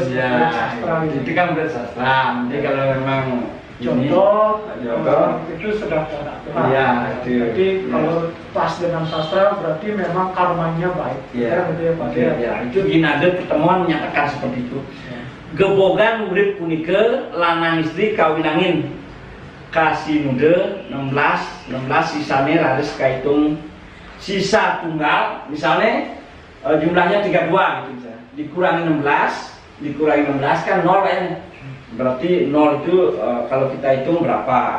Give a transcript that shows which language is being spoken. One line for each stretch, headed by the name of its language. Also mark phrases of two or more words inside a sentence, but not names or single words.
Indonesian: Ya. Sastra Itu kan bersastra. Jadi kalau memang jodoh itu sudah ada aturan. Iya, jadi kalau pas dengan sastra berarti memang karmanya baik. Iya. Gitu ya, Pak. Ya. Itu ginade pertemuan menyatakan seperti itu. Ya.
Balinese: Gebogan urip punike lanang istri kawinangin kasih muda 16 sisane harus kahitung sisa tunggal
Indonesian: misalnya jumlahnya 32 gitu misalnya. Dikurangi 16 kan 0 kan. Berarti 0 itu kalau kita hitung berapa?